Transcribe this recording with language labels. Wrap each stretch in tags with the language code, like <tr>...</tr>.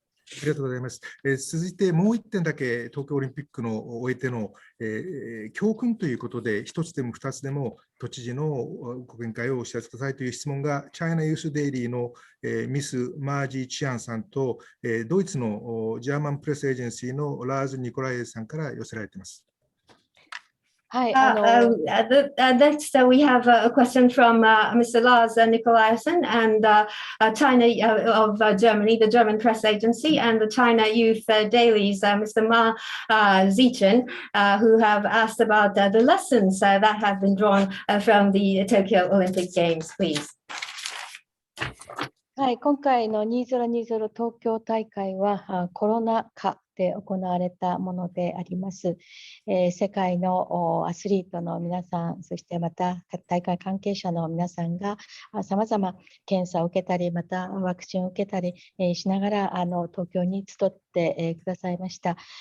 <ja>ありがとうございます。続いてもう1点だけ東京オリンピックの終えての、教訓ということで、1つでも2つでも都知事のご見解をお知らせくださいという質問が、チャイナユースデイリーの、ミス・マージー・チアンさんと、ドイツのジャーマンプレスエージェンシーのラーズ・ニコライエさんから寄せられています。</ja> <en>Next, we have a question from Mr. Lars Nikolaisen and China of Germany, the German press agency, and the China Youth Dailies, Mr. Ma Zichen, who have asked about the lessons that have been drawn from the Tokyo Olympic Games, please.</en> <ja>はい、今回の2020東京大会はコロナ禍で行われたものであります。世界のアスリートの皆さん、そしてまた大会関係者の皆さんがさまざま検査を受けたり、またワクチンを受けたりしながら東京に集ってくださいました。</ja>